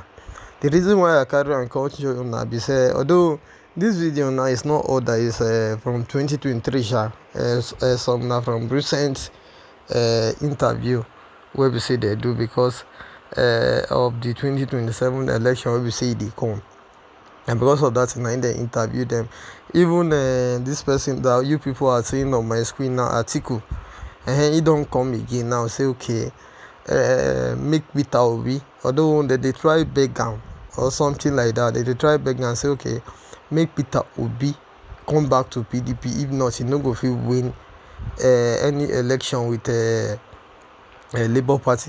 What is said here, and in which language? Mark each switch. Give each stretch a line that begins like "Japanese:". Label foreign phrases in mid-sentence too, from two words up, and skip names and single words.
Nigerian Pidgin: The reason why I carry and come show una be say, although this video now is not all that is from 2023, some now from recent interview where we say they do, because of the 2027 election where we say they come, and because of that now they interview them. Even this person that you people are seeing on my screen now, Atiku, he don't come again now, say okay, make Peter Obi, although they try beg am or something like that, they try beg and say okay, make Peter Obi come back to PDP, if not he no go fit win any election with Labour Party.